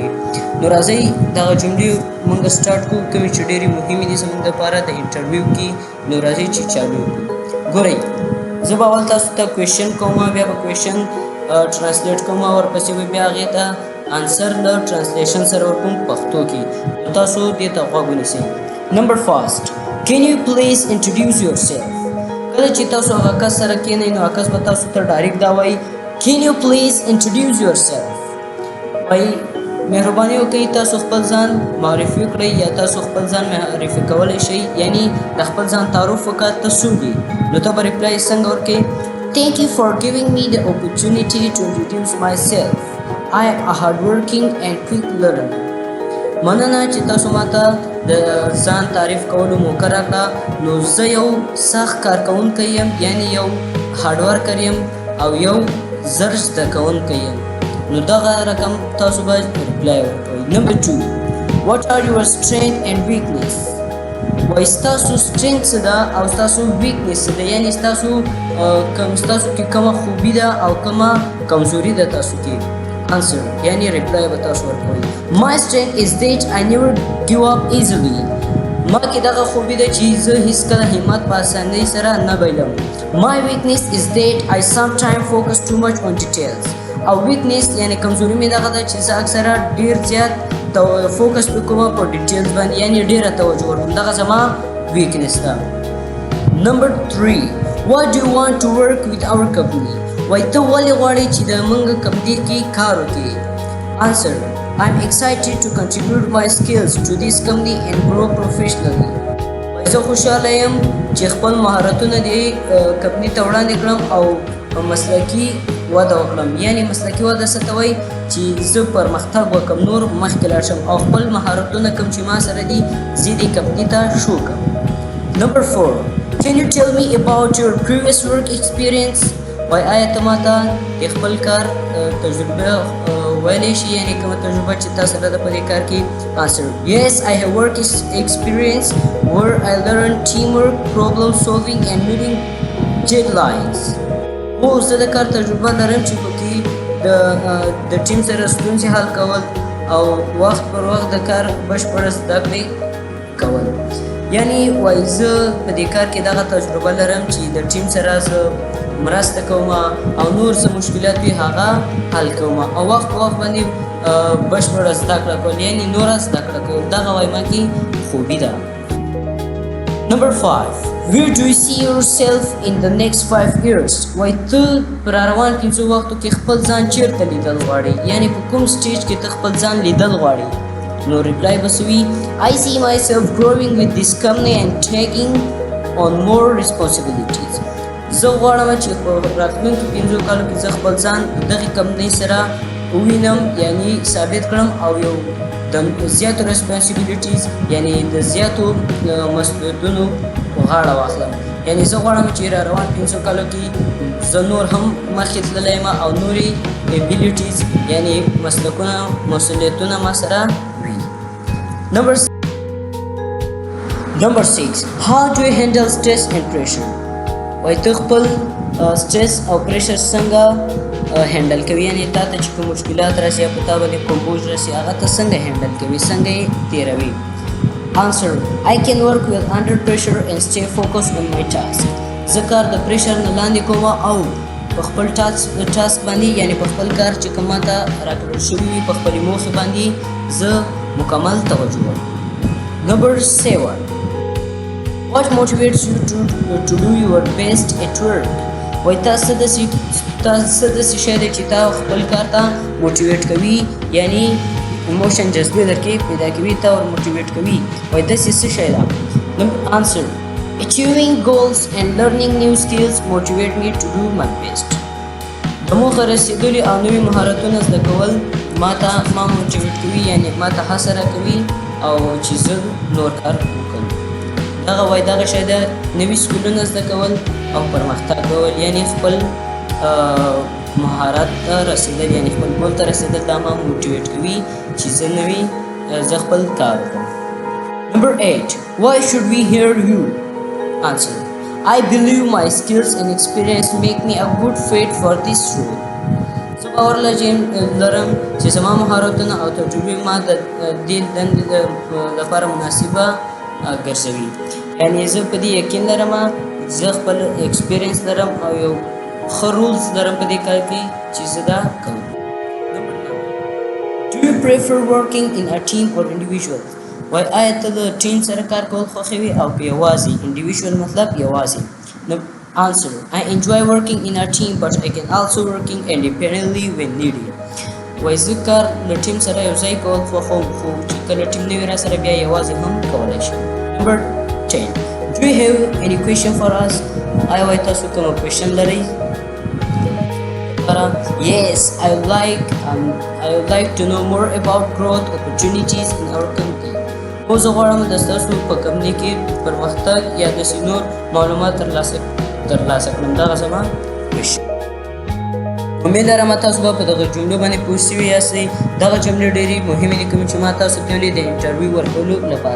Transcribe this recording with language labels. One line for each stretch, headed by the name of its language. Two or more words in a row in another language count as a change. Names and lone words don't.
Pashto: نو راځئ دغه جملې موږ سټارټ کړو، کومې چې ډېرې مهمې دي زموږ دپاره د انټرویو کې. نو راځئ چې چالو کړو. ګورئ، زه به اول تاسو ته کوېشن کوم، بیا به کوېشن ټرانسلیټ کوم، ورپسې به بیا هغې ته انسر له ټرانسلیشن سره ورکوم پښتو کې. نو تاسو دې ته غوږ ونیسئ. نمبر فاست،
English: can you please introduce yourself؟
Pashto: کله چې تاسو هغه کس سره کښېنئ نو هغه کس به تاسو ته ډایرکټ دا وایي
English: can you please introduce yourself؟
Pashto: وایي مهرباني وکړئ تاسو خپل ځان معرفي کړئ، یا تاسو خپل ځان معرفي کولی شئ، یعنی د خپل ځان تعارف وکړه ته څوک یې. نو ته به ریپلای څنګه ورکړې؟
English: thank you for giving me the opportunity to introduce myself. I am a hardworking and quick learner.
Pashto: مننه چې تاسو ماته د ځان تعریف کولو موقع راکړه. نو زه یو سخت کارکوونکی یم، یعنی یو هارډورکر یم او یو زر زده کوونکی یم. نو دغه رقم تاسو به ریپلای ورکوئ.
English: نمبر 2، what are your strength and weakness؟
Pashto: وایي ستاسو strength څه ده او ستاسو weakness څه ده، یعنی ستاسو کې کومه خوبي ده او کومه کمزوري ده تاسو کې. answer یعنی ریپلای به تاسو ورکوئ.
English: my strength is that I never give up easily.
Pashto: ما کې دغه خوبي ده چې زه هیڅکله همت په اسانۍ سره نه بایلم.
English: my weakness is that I sometimes focus too much on details.
Pashto: او weakness یعنی کمزوري مې دغه ده چې زه اکثره ډېر زیات فوکس وکوم په ډیټیلز باندې، یعنی ډېره توجه ورکوم. دغه زما weakness ده.
English: نمبر 3، what do you want to work with our company؟
Pashto: وایي ته ولې غواړې چې د موږ کمپنۍ کې کار وکړې؟
English: answer I'm excited to contribute my skills to this company and grow professionally.
Pashto: وایي زه خوشحاله یم چې خپل مهارتونه دې کمپنۍ ته وړاندې کړم او مسلکي وده وکړم. یعنی مسلکي وده څه ته وایي؟ چې زه پرمختګ وکړم، نور مخکې لاړ شم او خپل مهارتونه کوم چې ما سره دي زه دې کمپنۍ ته شو کړم.
English: نمبر 4، can you tell me about your previous work experience؟
Pashto: وایي آیا ته ماته د خپل کار تجربه ویلی شي، یعنی کومه تجربه چې تا سره ده په دې کار کې؟
English: answer yes I have work experience where I learned teamwork, problem solving and meeting deadlines.
Pashto: هو زه د کار تجربه لرم چې پکې د ټیم سره ستونزې حل کول او وخت پر وخت د کار بشپړه زده کړې کول. یعنی وایي زه په دې کار کې دغه تجربه لرم چې د ټیم سره زه مرسته کوم او نور څه مشکلات وي هغه حل کوم او وخت په وخت باندې بشپړه زده کړه کول، یعنی نوره زده کړه کول. دغه وایي ما کې خوبي ده.
English: نمبر 5، where do you see yourself in the next 5 years؟
Pashto: وایي ته په راروان 5 وختو کې خپل ځان چیرته لیدل غواړې، یعنی په کوم سټیج کې ته خپل ځان لیدل غواړې؟ نو ریپلای به څه وي؟
English: I see myself growing with this company and taking on more responsibilities.
Pashto: زه غواړم چې په راتلونکو 5 کالو کې زه خپل ځان دغې کمپنۍ سره ووینم، یعنی ثابت کړم او یو د زیاتو ریسپانسیبلیټیز یعنی د زیاتو مسؤلیتونو په غاړه واخلم. یعنی زه غواړم چې را روان 5 کالو کې زه نور هم مخکې تللی یم او نورې ایبیلیټیز یعنی مسلکونه مسؤلیتونه ما سره وي.
English: نمبر 6، how do you handle stress and pressure؟
Pashto: وایي ته خپل سټرس او پریشر څنګه هینډل کوي، یعنی تا ته چې کوم مشکلات راشي یا په تا باندې کوم بوج راشي هغه ته څنګه هینډل کوي، څنګه یې تېروي؟
English: answer I can work with under pressure and stay focused on my task.
Pashto: زه کار د پریشر نه لاندې کوم او په خپل ټاسک باندې یعنی په خپل کار چې کوم ماته راکړل شوي وي په خپلې موخې باندې زه مکمل توجه کوم.
English: نمبر 7، what motivates you to do your best at work؟
Pashto: وایي تاسو داسې شی دی چې تا خپل کار ته موټیویټ کوي، یعنی ایموشن جذبې درکې پیدا کوي، تا ور موټیویټ کوي. وایي داسې څه شی ده؟
English: answer Achieving goals and learning new skills motivate me to do my best.
Pashto: د موخې رسېدلي او نوي مهارتونه زده کول ما موټیویټ کوي، یعنې ما ته هڅه راکوي او چې زه نور کار وکړم. دغه شی ده نوي سکلونه زده کول او پرمختګ کول، یعنې خپل مهارت ته رسېدل، یعنې خپل ګول ته رسېدل دا ما موټیویټ کوي چې زه خپل کار وکړم.
English: Number 8. Why should we hear you? Answer. I believe my skills and experience make me a good fit for this role.
Pashto: زه باور لرم چې زما مهارتونه او تجربې ما د دې دندې لپاره مناسبه ګرځوي. یعنې زه په دې یقین لرم، زه خپل ایکسپیرینس لرم او یو ښه رولز لرم په دې کار کې چې زه دا کوم.
English: Do you prefer working in a team or individual?
Pashto: وای آیا ته د ټیم سره کار کول خوښوي او په یوازې؟ انډیویژوال مطلب یوازې.
English: Answer. I enjoy working in a team but I can also working independently when needed.
Pashto: وای زه کار له ټیم سره یو ځای کول خوښوم، خو چې کله ټیم نه وي راسره بیا یوازې هم کولی شم.
English: Number 10. Do you have any question for us?
Pashto: آیا وای تاسو کومه کوېشن لرئ؟
English: Yes, I would like to know more about growth opportunities in our country.
Pashto: زه غواړم د ستاسو په کمپنۍ کې پرمختګ یا داسې نور معلومات ترلاسه کړم. دغه زما کوېشن. امید لرم تاسو به په دغه جملو باندې پوه سوي یاستئ. دغه جملې ډېرې مهمې دي کومې چې ما تاسو ته ویلې د انټرویو ورکولو لپاره.